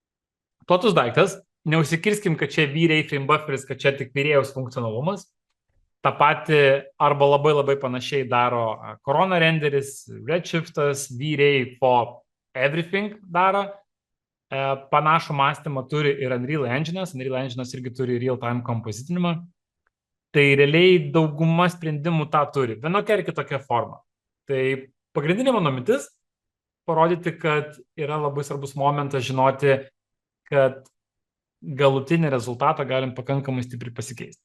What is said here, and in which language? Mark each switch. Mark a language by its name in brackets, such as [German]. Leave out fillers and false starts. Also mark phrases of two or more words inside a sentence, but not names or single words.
[Lithuanian] Platus daiktas, neužsikirskim, kad čia V-Ray bufferis, kad čia tik virėjaus funkcionalumas. tą patį arba labai labai panašiai daro Corona renderis, Redshiftas, V-Ray for Everything daro. Panašų mąstymą turi ir Unreal Engine'as. Unreal Engine'as irgi turi real-time kompozitinimą. Tai realiai dauguma sprendimų tą turi, vienokia ar kitokia forma. Tai pagrindinė mano mintis parodyti, kad yra labai svarbus momentas žinoti, kad galutinį rezultatą galim pakankamai stipriai pasikeisti.